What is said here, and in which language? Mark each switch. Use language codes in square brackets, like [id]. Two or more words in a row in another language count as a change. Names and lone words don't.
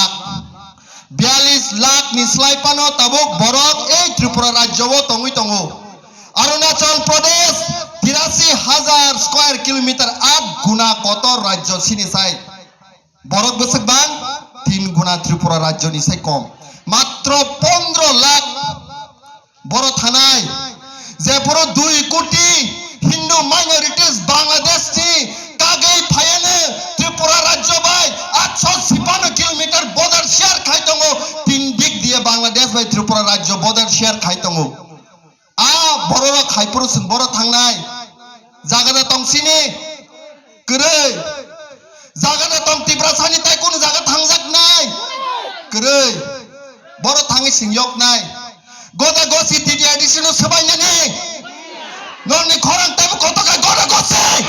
[trp] लाख निस्लाय पानो ताबुक बरक ए त्रिपुरा राज्यवो तंगै दङो अरुणाचल प्रदेश 83,000 [en] square kilometre [trp] 8 गुना कत राज्य सिनिसाय बरक बसक बां 3 गुना त्रिपुरा राज्य निसाय कम मात्र 15 लाख बर थानाय जेफोर 2 कोटी [en] Hindu minorities [trp] बांग्लादेश नि कागै फायने त्रिपुरा राज्य बाय 856 किलोमीटर [en] border share [trp] खाय दङो 3 दिग दिए बांग्लादेश बाय त्रिपुरा राज्य [en] border share [trp] खाय दङो आ बरर खायपुर जों बर थांनाय जागादा तंसिनि करै जागादा तंग तिप्रासानि ताय कोन जागा थांजाक नाय करै बर थाङै सिंयक नाय गोदा गोसि तिदि एडिशनो सबायनानि नरनि खरां ताबो कतका गोदा गोसि